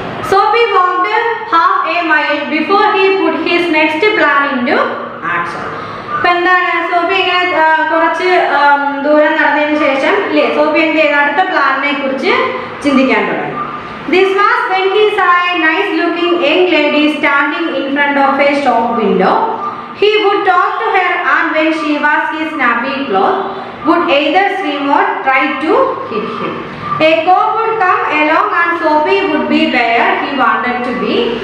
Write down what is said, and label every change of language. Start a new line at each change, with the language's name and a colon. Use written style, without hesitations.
English: Sophie walked half a mile before he put his next plan into action.
Malayalam: അപ്പോൾ എന്താണ്? സോഫി ഇങ്ങനെ കുറച്ച് ദൂരം നടന്നതിന് ശേഷം അല്ലേ സോഫി എന്ത് ചെയ്തു? അടുത്ത പ്ലാനിനെ കുറിച്ച് ചിന്തിക്കാൻ തുടങ്ങി.
English: This was when he saw a nice looking young lady standing in front of a shop window. He would talk to her, and when she was his snappy clothes, would either scream or try to hit him. A cop would come along and Sophie would be where he wanted to be.